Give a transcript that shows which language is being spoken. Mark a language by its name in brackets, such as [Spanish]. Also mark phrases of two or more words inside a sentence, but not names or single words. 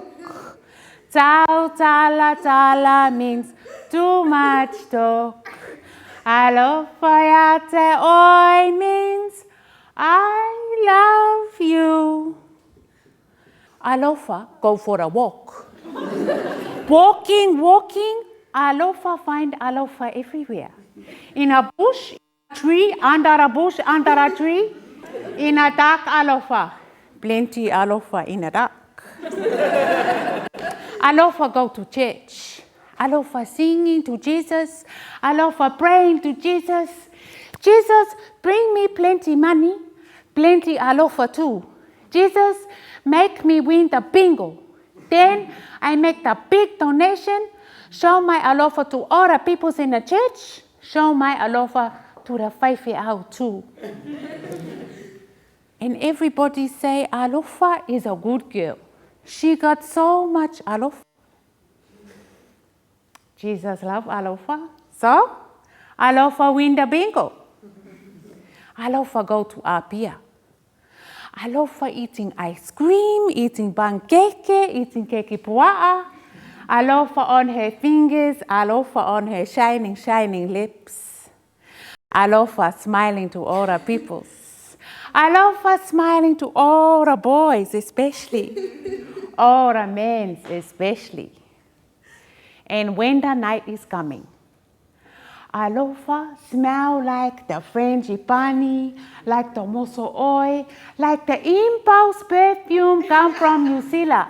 [Samoan] Tau tala tala [English] means too much talk. [Samoan] Alofayate oi [English] means I love you. Alofa, go for a walk. Walking, alofa, find alofa everywhere. In a bush, a tree, under a bush, under a tree. In a dark, alofa. Plenty alofa in a dark. Alofa go to church. Alofa singing to Jesus. Alofa praying to Jesus. Jesus, bring me plenty money. Plenty alofa too. Jesus, make me win the bingo. Then I make the big donation. Show my alofa to all the peoples in the church. Show my alofa to the whaiwhi out too. And everybody say, Alofa is a good girl. She got so much alofa. Jesus love alofa. So, alofa win the bingo. Alofa go to Apia. Alofa eating ice cream, eating pancake, eating [Samoan] keki pua'a. [English] Alofa on her fingers, alofa on her shining lips. Alofa smiling to all the peoples. Alofa smiling to all the boys especially, all the men especially. And when the night is coming, alofa smell like the frangipani, like the [Samoan] moso oi, [English] like the impulse perfume come from New Zealand.